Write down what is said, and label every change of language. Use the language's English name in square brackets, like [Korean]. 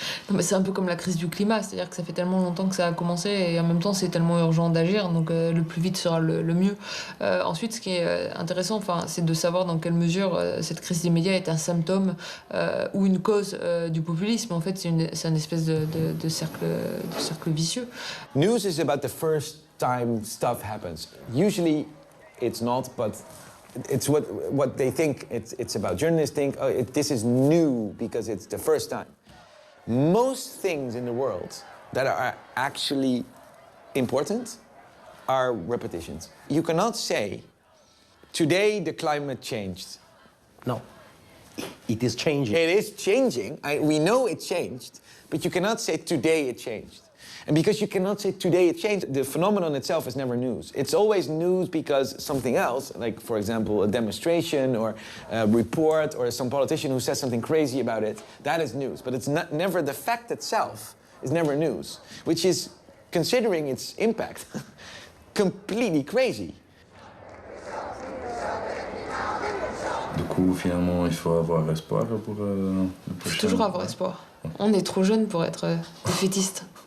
[French] Non, mais c'est un peu comme la crise du climat, c'est-à-dire que ça fait tellement longtemps que ça a commencé et en même temps c'est tellement urgent d'agir, donc le plus vite sera le mieux. Ensuite, ce qui est intéressant, c'est de savoir dans quelle mesure cette crise des médias est un symptôme ou une cause du populisme. En fait, c'est une espèce de cercle vicieux. [English] News is about the first time stuff happens. Usually it's not, but it's what they think it's about. Journalists think, this is new because it's the first time. Most things in the world that are actually important are repetitions. You cannot say, today the climate changed. No, it is changing. It is changing. We know it changed, but you cannot say today it changed. And because you cannot say today it changed, the phenomenon itself is never news. It's always news because something else, like for example a demonstration or a report or some politician who says something crazy about it, that is news. But it's never the fact itself is never news, which is, considering its impact, completely crazy. [French] Du coup, finalement, il faut avoir espoir pour le prochain. Il faut toujours avoir espoir. On est trop jeunes pour être défaitistes.